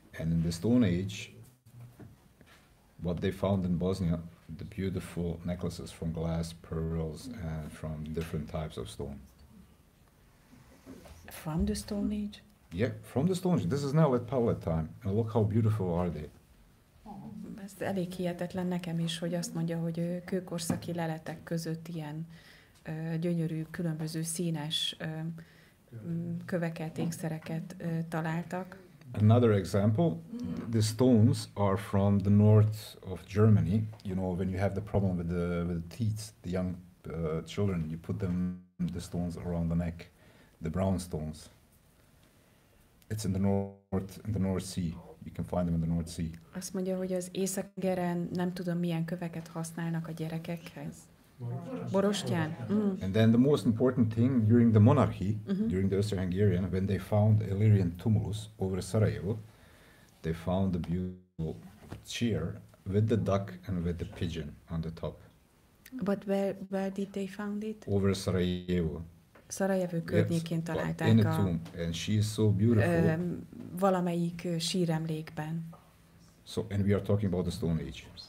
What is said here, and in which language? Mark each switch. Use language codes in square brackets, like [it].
[en] And in the Stone Age, what they found in Bosnia, the beautiful necklaces from glass, pearls, and from different types of stone. From the Stone Age? Yeah, from the Stone Age. This is now at Palette time, and look how beautiful are they. [hu] Ez elég hihetetlen nekem is, hogy azt mondja, hogy kőkorszaki leletek között ilyen gyönyörű, különböző színes köveket, ékszereket találtak. [en] Another example, the stones are from the north of Germany. You know, when you have the problem with the teeth, the young children, you put the stones around the neck, the brown stones. It's in the North Sea. You can find them in the North Sea. [hu] Azt mondja, hogy az Észak-Tengeren nem tudom milyen köveket használnak a gyerekekhez. Borostyán. [en] And then the most important thing during the monarchy, during the Austro-Hungarian, when they found Illyrian tumulus over Sarajevo, they found the beautiful chair with the duck and with the pigeon on the top. But where did they found it? Over Sarajevo. [hu] Szarajevő környékén találták [en] in a tomb, and she is so beautiful. [hu] Valamelyik síremlékben. [en] So, and we are talking about the Stone Age.